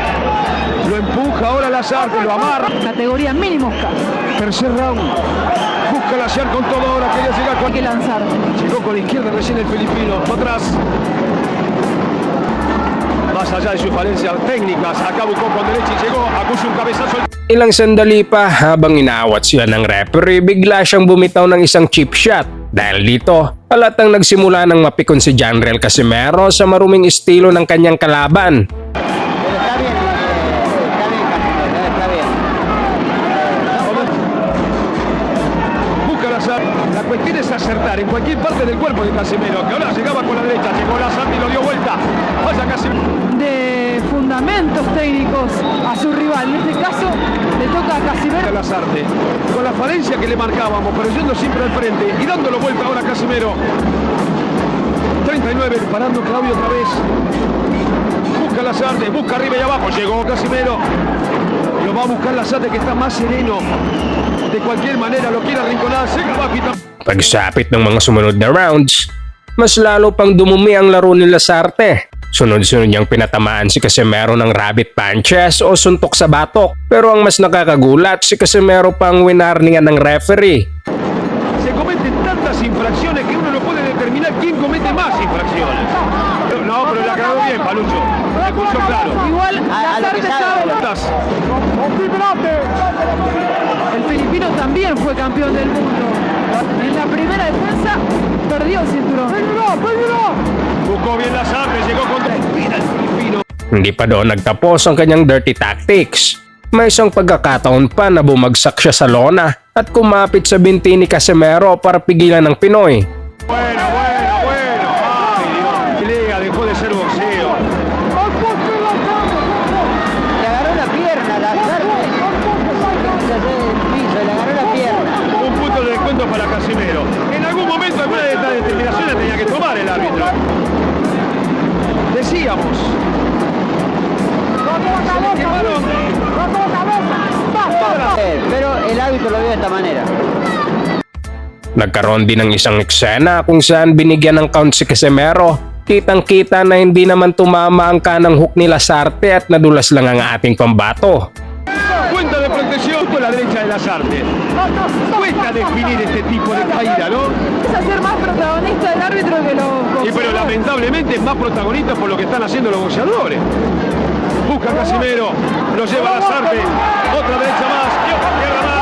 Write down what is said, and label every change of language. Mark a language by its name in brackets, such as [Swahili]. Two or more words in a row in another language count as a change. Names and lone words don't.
[Spanish] Lo empuja ahora Lasarte, lo amarra. Categoría mínimo. Tercer round. Busca Lasarte con todo ahora, quería llegar Hay con... que lanzar. Llegó con la izquierda recién el filipino. Atrás. Más allá de sus falencias técnicas, acá buscó con derecha y llegó. Acusa un cabezazo. [Filipino] Ilang sandali pa habang inaawat siya ng referee, bigla siyang bumitaw ng isang [English] chip shot. [Filipino] Dahil dito, halatang nagsimula ng mapikon si Janriel Casimero sa maruming estilo ng kanyang kalaban. [Spanish] Pero está bien, Casimiro, está bien. Busca Lasarte. La cuestión es acertar en cualquier parte del cuerpo de Casimero, que ahora llegaba con la derecha, llegó Lasarte y lo dio vuelta. Vaya Casimero. De fundamentos técnicos a su rival. En este caso, le toca a Casimero. Lasarte, con la falencia que le marcábamos, pero yendo siempre al frente y dándolo vuelta ahora Casimero. 39, parando Claudio otra vez. Busca Lasarte, busca arriba y abajo, llegó Casimero. Lo va a buscar Lasarte, que está más sereno. De cualquier manera lo quiere arrinconar, se va a quitar. [Filipino] Pagsapit ng mga sumunod na rounds, mas lalo pang dumumi ang laro ni Lasarte. Sunod-sunod niyang pinatamaan si Casimero ng [English] rabbit punches [Filipino] o suntok sa batok. Pero ang mas nakakagulat, si Casimero pang winarningan ng referee. [Spanish] Se cometen tantas infracciones que uno no puede determinar quién comete más infracciones. No, pero la aclaró bien, Palucho. Se escuchó claro. Igual, A lo que Lasarte sabe. sabe. Estás. El filipino también fue campeón del mundo. En la primera defensa, perdió el cinturón. Buscó bien Lasarte, llegó contra la espina el filipino. [Filipino] Hindi pa doon nagtapos ang kanyang [English] dirty tactics. [Filipino] May isang pagkakataon pa na bumagsak siya sa lona at kumapit sa binti ni Casimero para pigilan ng Pinoy. [Spanish] Bueno. Ay, Dios. Pelea dejó de ser boxeo. Le agarró la pierna, Lasarte. Se hace el piso, le agarró la pierna. Un punto de descuento para Casimero. En algún momento alguna de estas determinaciones tenía que tomar el árbitro. Decíamos. Pero el árbitro lo vio de esta manera. [Filipino] Nagkaroon din ng isang eksena kung saan binigyan ng count si Casimero. Kitang-kita na hindi naman tumama ang kanang hook ni Lasarte at nadulas lang ang ating pambato. [Spanish] Cuenta de protección con la derecha de Lasarte. Cuesta definir este tipo de caída, ¿no? Es hacer más protagonista el árbitro que los Y pero boxeadores. lamentablemente es más protagonista por lo que están haciendo los boxeadores. Busca Casimero, lo lleva a Lasarte, otra derecha más y otra izquierda más.